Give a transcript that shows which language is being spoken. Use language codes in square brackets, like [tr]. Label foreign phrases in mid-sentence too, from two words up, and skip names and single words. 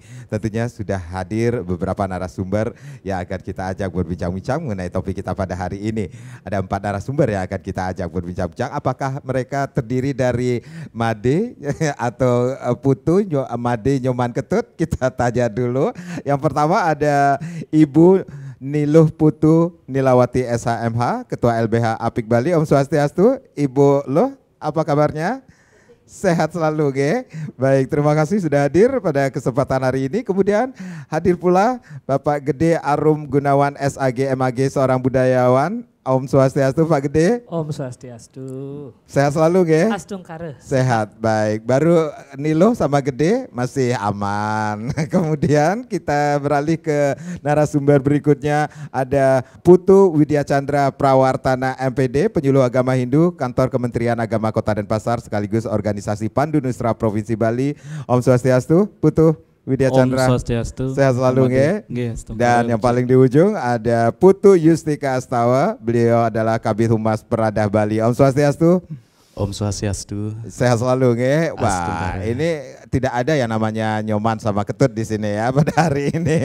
[id] Tentunya sudah hadir beberapa narasumber yang akan kita ajak berbincang-bincang mengenai topik kita pada hari ini. Ada 4 narasumber yang akan kita ajak berbincang-bincang. Apakah mereka terdiri dari Made atau Putu, Made, Nyoman, Ketut? Kita tanya dulu. Yang pertama ada Ibu Niluh Putu Nilawati SHMH, Ketua LBH Apik Bali. [sa] ॐ स्वस्त्यस्तु. [id] Ibu Luh, apa kabarnya? Sehat selalu, ge. Baik, terima kasih sudah hadir pada kesempatan hari ini. Kemudian hadir pula Bapak Gede Arum Gunawan SAG MAG, seorang budayawan. [sa] ॐ स्वस्त्यस्तु, Pak Gede. ॐ स्वस्त्यस्तु. [id] Sehat selalu, ge. Astungkare. Sehat, baik. Baru Nilo sama Gede masih aman. Kemudian kita beralih ke narasumber berikutnya. Ada Putu Widya Chandra Prawartana MPD, penyuluh agama Hindu, Kantor Kementerian Agama Kota Denpasar sekaligus organisasi Pandu Nusra Provinsi Bali. [sa] ॐ स्वस्त्यस्तु, Putu Widya Chandra. ॐ स्वस्त्यस्तु. [id] Sehat selalu, nge. Dan yang paling di ujung ada Putu Yustika Astawa. Beliau adalah Kabid Humas Peradah Bali. [sa] ॐ स्वस्त्यस्तु. ॐ स्वस्त्यस्तु. [id] Sehat selalu, nge. Wah, ini tidak ada yang namanya Nyoman sama Ketut di sini ya pada hari ini ya.